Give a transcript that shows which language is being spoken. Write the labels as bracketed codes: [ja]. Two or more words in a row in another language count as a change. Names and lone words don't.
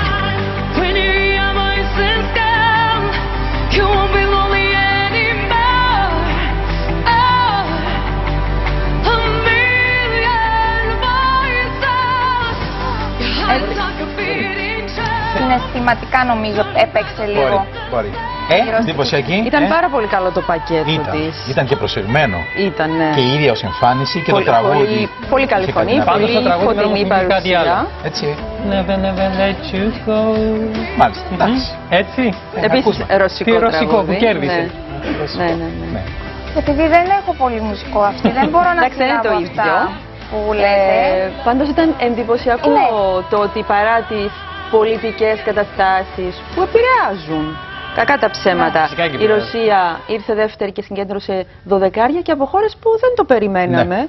[en] When you hear your voices down, you won't be lonely anymore. Oh, a million voices, your heart's like a beating drum. [el] Συναισθηματικά νομίζω έπαιξε λίγο. Μπορεί. Εντυπωσιακή. Ήταν πάρα πολύ καλό το πακέτο της. Ήταν και προσεγμένο. Ήταν, ναι. Και η ίδια ως εμφάνιση και το τραγούδι. Πολύ καλή φωνή, πολύ φωτεινή παρουσία. Έτσι. [en] Never, never let you go. [el] Μάλιστα. Εντάξει. Έτσι. Επίσης ρωσικό ρωσικό που κέρδισε. Ναι. Επειδή δεν έχω πολύ μουσικό αυτή, δεν μπορώ να καταλάβω αυτά που λέτε. Πάντως ήταν εντυπωσιακό το ότι παρά τις πολιτικές καταστάσεις που επηρεάζουν, κακά τα ψέματα, η Ρωσία ήρθε δεύτερη και συγκέντρωσε 12 και από χώρες που δεν το περιμέναμε.